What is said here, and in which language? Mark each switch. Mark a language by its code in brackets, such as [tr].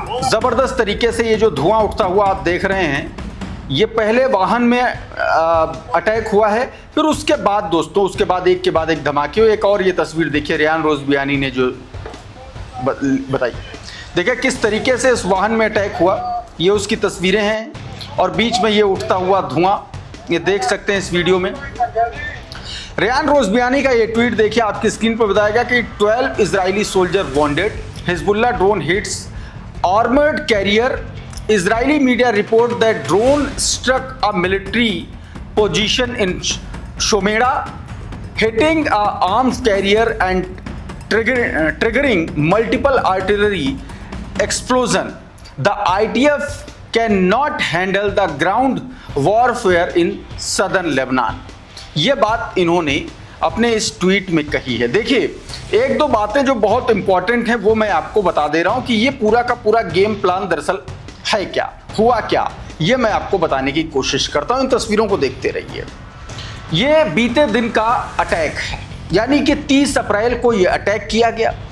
[hi] जबरदस्त तरीके से ये जो धुआं उठता हुआ आप देख रहे हैं, ये पहले वाहन में अटैक हुआ है, फिर उसके बाद दोस्तों उसके बाद एक धमाके हुए। एक और ये तस्वीर देखिए, रेयान रोजबियानी ने जो बताई, देखिए किस तरीके से इस वाहन में अटैक हुआ। ये उसकी तस्वीरें हैं और बीच में ये उठता हुआ धुआं, ये देख सकते हैं इस वीडियो में। रेयान रोजबियानी का ये ट्वीट देखिए, आपकी स्क्रीन पर बताया गया कि [en] 12 Israeli soldier wounded, Hezbollah drone hits armoured carrier. Israeli media report that drone struck a military position in Shomeira, hitting a arms carrier and triggering multiple artillery explosion. The IDF cannot handle the ground warfare in southern Lebanon. [hi] ये बात इन्होंने अपने इस tweet में कही है। देखिए 1-2 बातें जो बहुत इंपॉर्टेंट हैं वो मैं आपको बता दे रहा हूं कि ये पूरा का पूरा गेम प्लान दरअसल है क्या, हुआ क्या, ये मैं आपको बताने की कोशिश करता हूं। इन तस्वीरों को देखते रहिए। ये बीते दिन का अटैक है, यानी कि 30 अप्रैल को ये अटैक किया गया।